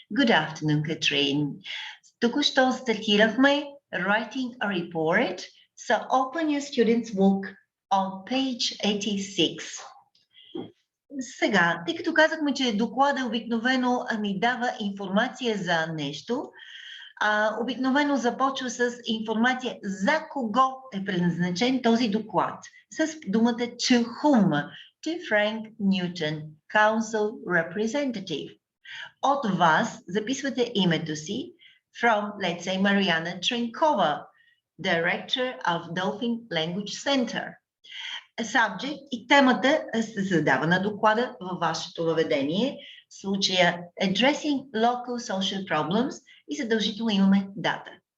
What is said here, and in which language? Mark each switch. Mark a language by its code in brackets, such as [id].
[en] Good afternoon, Katrine. [bg] Току-що стартирахме [en] writing a report, so open your students' book on page 86. [bg] Сега, тъй като казахме, че доклада обикновено ни дава информация за нещо, обикновено започва с информация за кого е предназначен този доклад. С думата [en] to whom, to Frank Newton, Council Representative. [bg] От вас записвате името си [en] from, let's say, [bg] Mariana Trenkova, Director of Dolphin Language Center. Subject и темата се задава на доклада във вашето въведение, в случая [en] Addressing Local Social Problems, [bg] и задължително имаме дата.